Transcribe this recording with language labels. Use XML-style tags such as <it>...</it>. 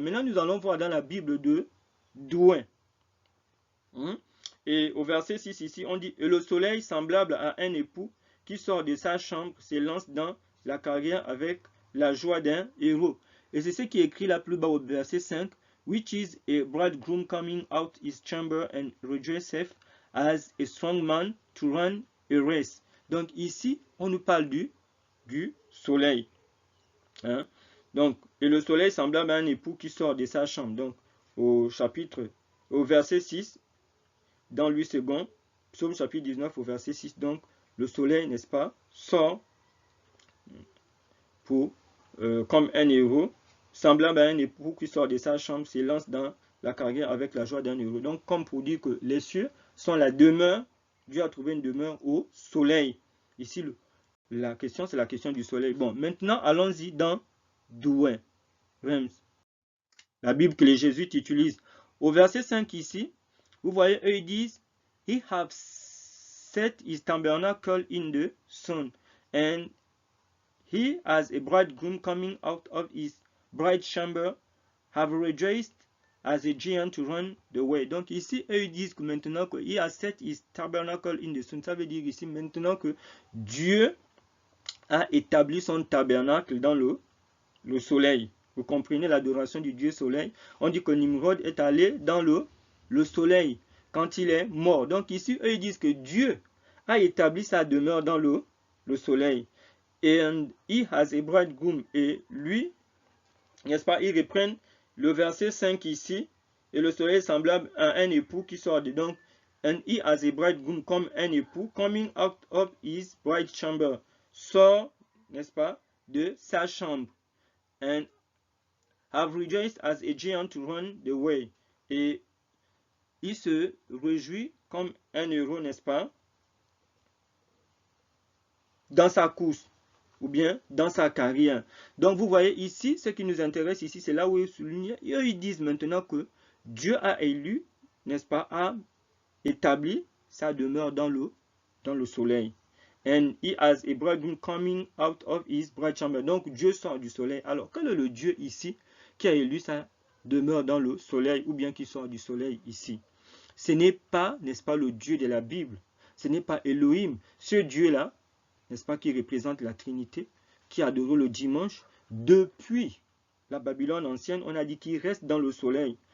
<fr>Maintenant, nous allons voir dans la Bible de Douin. Et au verset 6 ici, on dit: et le soleil, semblable à un époux qui sort de sa chambre, s'élance dans la carrière avec la joie d'un héros. Et c'est ce qui est écrit là plus bas au verset 5.</fr> <en>Which is a bridegroom coming out his chamber and rejoiceth as a strong man to run a race.</en> <fr>Donc ici, on nous parle du soleil. Donc, et le soleil semblable à un époux qui sort de sa chambre. Donc, au verset 6, dans l'U-Second, psaume chapitre 19, au verset 6, donc, le soleil, n'est-ce pas, sort comme un héros, semblable à un époux qui sort de sa chambre, s'élance dans la carrière avec la joie d'un héros. Donc, comme pour dire que les cieux sont la demeure, Dieu a trouvé une demeure au soleil. Ici, la question, c'est la question du soleil. Bon, maintenant, allons-y dans Douin. La Bible que les jésuites utilisent. Au verset 5 ici, vous voyez, eux, ils disent:</fr> <en>He have set his tabernacle in the sun, and he as a bridegroom coming out of his bride chamber, have rejoiced as a giant to run the way.</en> <fr>Donc ici, eux, ils disent que maintenant que</fr> <en>he has set his tabernacle in the sun,</en> <fr>ça veut dire ici maintenant que Dieu a établi son tabernacle dans le soleil. Vous comprenez l'adoration du Dieu soleil? On dit que Nimrod est allé dans le soleil quand il est mort. Donc ici, eux, ils disent que Dieu a établi sa demeure dans le soleil.</fr> <en>And he has a bridegroom.</en> <fr>Et lui, n'est-ce pas, ils reprennent le verset 5 ici. Et le soleil semblable à un époux qui sort de. Donc,</fr> <en>and he has a bridegroom</en> <fr>comme un époux,</fr> <en>coming out of his bride chamber.</en> <fr>Sort, n'est-ce pas, de sa chambre.</fr> <en>And have rejoiced as a giant to run the way.</en> <fr>Et il se réjouit comme un héros, n'est-ce pas, dans sa course ou bien dans sa carrière. Donc vous voyez ici, ce qui nous intéresse ici, c'est là où ils soulignent. Ils disent maintenant que Dieu a élu, n'est-ce pas, a établi sa demeure dans le soleil.</fr> <en>And he has a bridegroom coming out of his bride chamber.</en> <fr>Donc Dieu sort du soleil. Alors quel est le Dieu ici qui a élu sa demeure dans le soleil ou bien qui sort du soleil ici? Ce n'est pas, n'est-ce pas, le Dieu de la Bible. Ce n'est pas Elohim. Ce Dieu-là, n'est-ce pas, qui représente la Trinité, qui a adoré le dimanche, depuis la Babylone ancienne, on a dit qu'il reste dans le soleil.</fr>